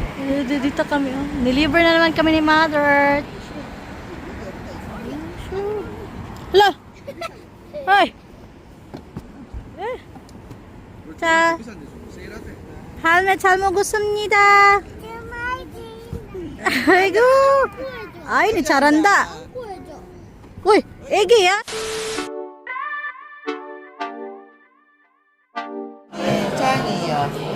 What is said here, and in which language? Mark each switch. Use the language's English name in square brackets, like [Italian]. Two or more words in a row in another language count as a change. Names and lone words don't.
[Filipino] Dito kami. Oh. Deliver na naman kami ni Mother. Hala! Hoy! [Korean] 자, 할매 잘 먹었습니다. 아이고, 아이니 잘한다. 어이, 애기야? 짱이요.